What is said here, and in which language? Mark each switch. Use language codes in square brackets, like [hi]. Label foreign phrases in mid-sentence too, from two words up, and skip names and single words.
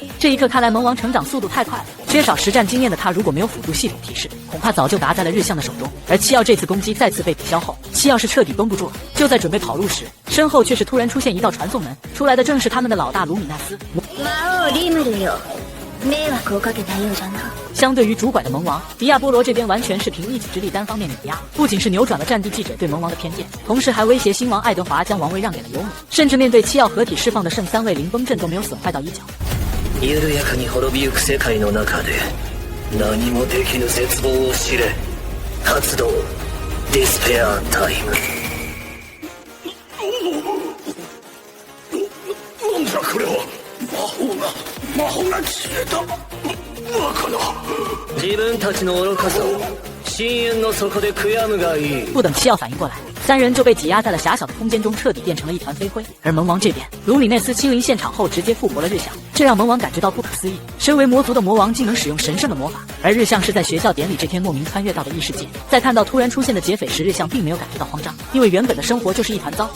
[zh] 这一刻看来萌王成长速度太快了，缺少实战经验的他如果没有辅助系统提示，恐怕早就打在了日向的手中。而七曜这次攻击再次被抵消后，七曜是彻底绷不住了，就在准备跑路时，身后却是突然出现一道传送门，出来的正是他们的老大卢米纳斯。 [ja] 魔王リムルよ、迷惑をかけたようじゃな。 [zh] 相对于主拐的萌王，迪亚波罗这边完全是凭一己之力单方面碾压，不仅是扭转了战地记者对萌王的偏见，同时还威胁新王爱德华将王位让给了尤姆，甚至面对七曜合体释放的圣三位灵崩阵都没有损坏到一角。 [ja] 緩やかに滅びゆく世界の中で何もできぬ絶望を知れ。発動ディスペアタイム。なんだこれは。魔法が消えた。バカな。自分たちの愚かさを深淵の底で悔やむがいい。 [zh] 不等七曜反应过来，三人就被挤压在了狭小的空间中，彻底变成了一团飞灰。而萌王这边，卢米内斯亲临现场后直接复活了日向，这让萌王感觉到不可思议。身为魔族的魔王竟能使用神圣的魔法，而日向是在学校典礼这天莫名穿越到的异世界。在看到突然出现的劫匪时，日向并没有感觉到慌张，因为原本的生活就是一团糟。